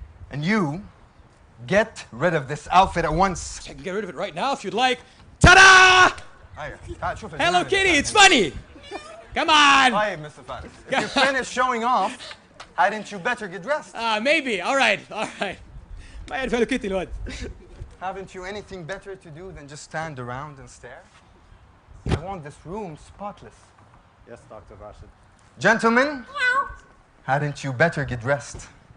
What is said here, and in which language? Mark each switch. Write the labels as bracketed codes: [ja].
[en] And you, get rid of this outfit at once. I can get rid of it right now if you'd like. Ta-da! Hello, Kitty, it's funny. Come on. Hi, Mr. Faris. If you finish showing off, hadn't you better get dressed? Maybe. All right. [ar] ما يعرف Hello Kitty الواد. [en] Haven't you anything better to do than just stand around and stare? I want this room spotless. Yes, Dr. Rashid. Gentlemen, hadn't you better get dressed?